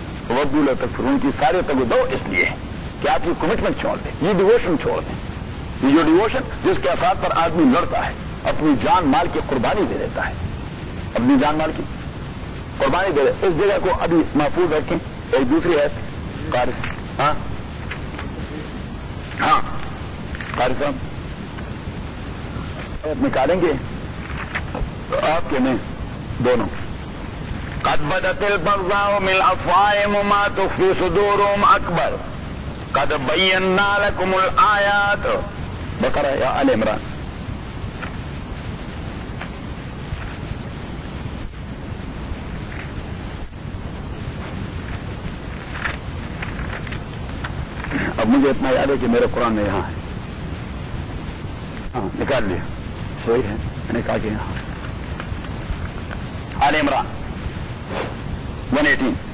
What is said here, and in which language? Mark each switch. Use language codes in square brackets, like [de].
[ar] وَدُّ لَوْ تَكْفُرُونَ [ur] کی سارے تگو دو اس لیے کہ آپ یہ کمٹمنٹ چھوڑ دیں، یہ ڈیووشن چھوڑ دیں، یہ جو ڈیووشن جس کے اثرات پر آدمی لڑتا ہے، اپنی جان مال کی قربانی دے دیتا ہے، اپنی جان مال کی قربانی دے دیتا ہے، اس جگہ کو ابھی محفوظ رکھیں، ایک دوسری ہے قاری صاحب، ہاں ہاں قاری صاحب نکالیں گے آپ کے میں دونوں، [ar] قد بدت البغضاء من افواههم وما تخفي صدورهم اكبر قد بينا لكم الايات، [ur] بقرہ یا آل عمران، اب مجھے اتنا یاد ہے کہ میرے قرآن میں یہاں ہے، ہاں نکال لیا صحیح ہے، میں نے کہا کہ یہاں آل عمران 118،